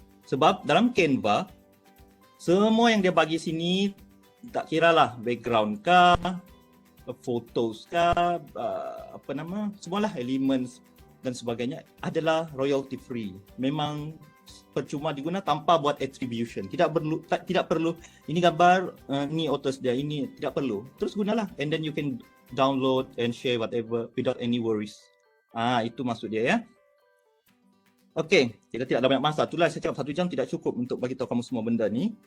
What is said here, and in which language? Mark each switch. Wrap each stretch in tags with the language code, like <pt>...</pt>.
<ms>Sebab dalam Canva semua yang dia bagi sini, tak kiralah background kah, photos kah, semualah elements dan sebagainya adalah royalty free. Memang percuma diguna tanpa buat attribution. Tidak perlu ini gambar, ni authors dia, ini tidak perlu. Terus gunalah,</ms> <en>and then you can download and share whatever without any worries.</en> <ms>Itu maksud dia ya. Okay, kita tidak ada banyak masa. Itulah saya cakap 1 jam tidak cukup untuk bagi tahu kamu semua benda ni.</ms>